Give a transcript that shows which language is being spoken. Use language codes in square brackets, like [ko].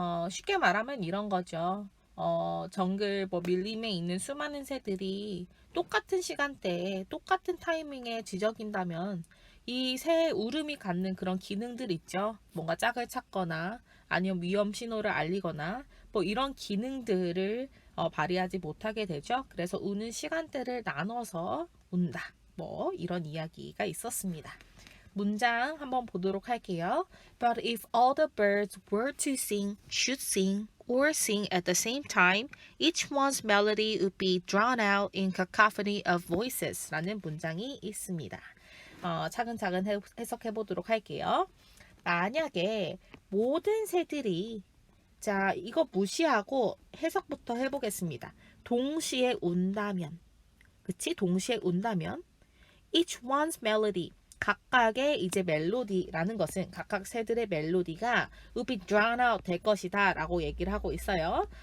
[ko] 쉽게 말하면 이런 거죠. 정글 밀림에 있는 수많은 새들이 똑같은 시간대에 똑같은 타이밍에 지저귀다면 이 새 울음이 갖는 그런 기능들 있죠. 뭔가 짝을 찾거나 아니면 위험 신호를 알리거나 뭐 이런 기능들을 발휘하지 못하게 되죠. 그래서 우는 시간대를 나눠서 운다. 뭐 이런 이야기가 있었습니다. 문장 한번 보도록 할게요. [en] But if all the birds were to sing, should sing, or sing at the same time, each one's melody would be drowned out in cacophony of voices [ko] 라는 문장이 있습니다. 차근차근 해석해 보도록 할게요. 만약에 모든 새들이 자, 이거 무시하고 해석부터 해보겠습니다. 동시에 운다면, 그치? 동시에 운다면, [en] each one's melody, [ko] 각각의 이제 멜로디라는 것은 각각 새들의 멜로디가 [en] will be drowned out [ko] 될 것이다 라고 얘기를 하고 있어요.